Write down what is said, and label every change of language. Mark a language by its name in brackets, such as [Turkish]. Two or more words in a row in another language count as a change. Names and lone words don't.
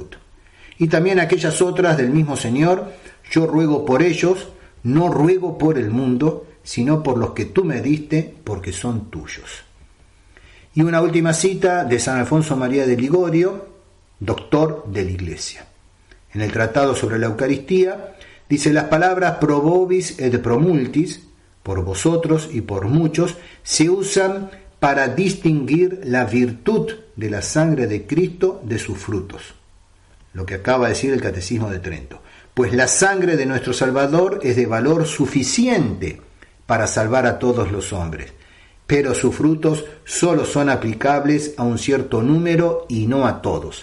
[Spanish] Y también aquellas otras del mismo Señor: yo ruego por ellos, no ruego por el mundo, sino por los que tú me diste, porque son tuyos. Y una última cita de San Alfonso María de Ligorio, doctor de la Iglesia. En el Tratado sobre la Eucaristía dice: las palabras [Latin] pro vobis et pro multis, [Spanish] por vosotros y por muchos, se usan para distinguir la virtud de la sangre de Cristo de sus frutos. Lo que acaba de decir el Catecismo de Trento. Pues la sangre de nuestro Salvador es de valor suficiente para salvar a todos los hombres, pero sus frutos solo son aplicables a un cierto número y no a todos.